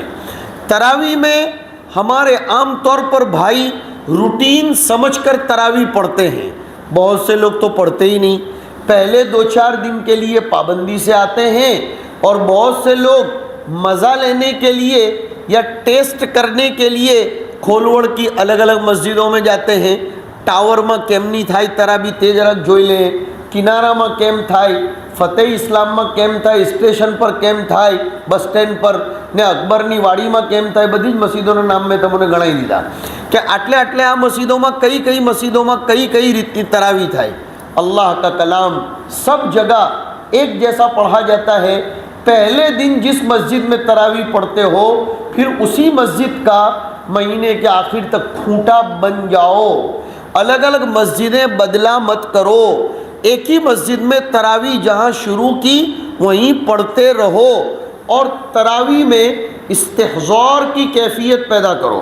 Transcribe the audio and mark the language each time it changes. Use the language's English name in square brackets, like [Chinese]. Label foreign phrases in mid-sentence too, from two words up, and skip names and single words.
[Urdu] تراویح میں ہمارے عام طور پر بھائی روٹین سمجھ کر تراویح پڑھتے ہیں، بہت سے لوگ تو پڑھتے ہی نہیں، پہلے 2-4 دن کے لیے پابندی سے آتے ہیں، اور بہت سے لوگ مزہ لینے کے لیے یا ٹیسٹ کرنے کے لیے کھولوڑ کی الگ الگ مسجدوں میں جاتے ہیں۔ [Gujarati] ટાવર મેં કેમ નહીં થાઈ તરાવીહ તે જરાક જોઈ લે، કિનારા માં કેમ થાય، ફતેહ ઇસ્લામ માં કેમ થાય، સ્ટેશન પર કેમ થાય બસ સ્ટેન્ડ પર ને અકબરની વાડીમાં કેમ થાય, બધી જ મસ્જિદોના નામ મેં તમને ગણાવી દીધા કે આટલે આટલે આ મસ્જિદોમાં કઈ મસ્જિદોમાં કઈ રીતની તરાવી થાય। [Urdu] اللہ کا کلام سب جگہ ایک جیسا پڑھا جاتا ہے۔ پہلے دن جس مسجد میں تراویح پڑھتے ہو پھر اسی مسجد کا مہینے کے آخر تک کھوٹا بن جاؤ، الگ الگ مسجدیں بدلا مت کرو، ایک ہی مسجد میں تراویح جہاں شروع کی وہیں پڑھتے رہو، اور تراویح میں استحضار کی کیفیت پیدا کرو۔